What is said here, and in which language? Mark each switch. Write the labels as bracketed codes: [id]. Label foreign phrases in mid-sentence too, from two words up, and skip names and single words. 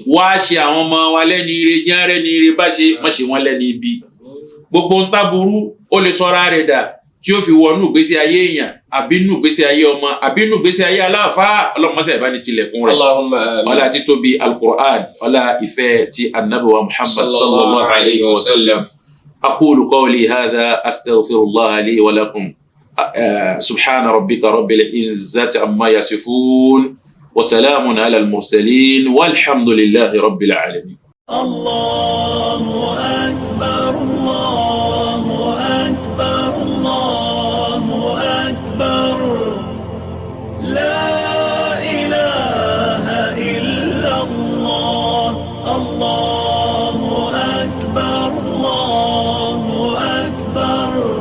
[yo] wá ṣe àwọn ọmọ wa lẹ́ni rẹ jẹ́ ààrẹ ni rẹ bá ṣe má ṣe wọ́n lẹ́ni ibi gbogbo ń táburú ó lè sọ́ra rẹ̀ dà tí ó fi wọnú ìgbésí ayé èèyàn àbí nú ìgbésí ayé ọmọ àbí nú ìgbésí ayé aláàfáà ọlọ́mọṣẹ́ ìbánitilẹ̀kùn rẹ̀ [ar] اللهم آمين. [yo] ọlá títóbi al-Qur'an ọlá ìfẹ́ ti annabi wa Muhammad [ar] صلى الله عليه وسلم أقول قولي هذا أستغفر الله لي ولكم سبحان ربك رب العزة عما يصفون وسلام على المرسلين والحمد لله رب العالمين. الله أكبر الله أكبر الله أكبر لا إله إلا الله الله أكبر الله أكبر